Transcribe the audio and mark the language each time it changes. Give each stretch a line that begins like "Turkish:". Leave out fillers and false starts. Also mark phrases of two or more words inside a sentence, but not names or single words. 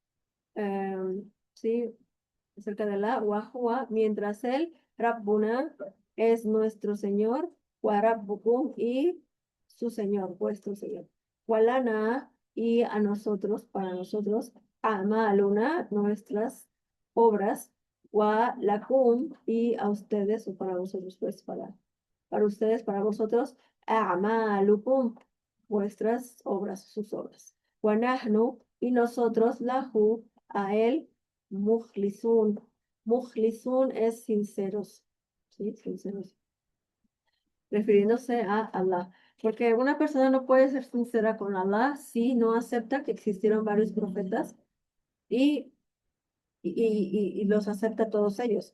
Spanish: Sí, acerca de Allah, wahua, mientras él, Rabbuna, es nuestro Señor,
Arabic: وربكم,
Spanish: y su Señor, vuestro Señor. Walana, y a nosotros, para nosotros, amaluna, nuestras obras,
Arabic: ولكم,
Spanish: y a ustedes, o para vosotros, pues, para ustedes, para vosotros, amalukum, vuestras obras, sus obras.
Arabic: ونحن,
Spanish: y nosotros, lahu, a él, mukhlisun. Mukhlisun es sinceros, ¿sí? Sinceros, refiriéndose a Allah. Porque una persona no puede ser sincera con Allah si no acepta que existieron varios profetas y, y los acepta todos ellos.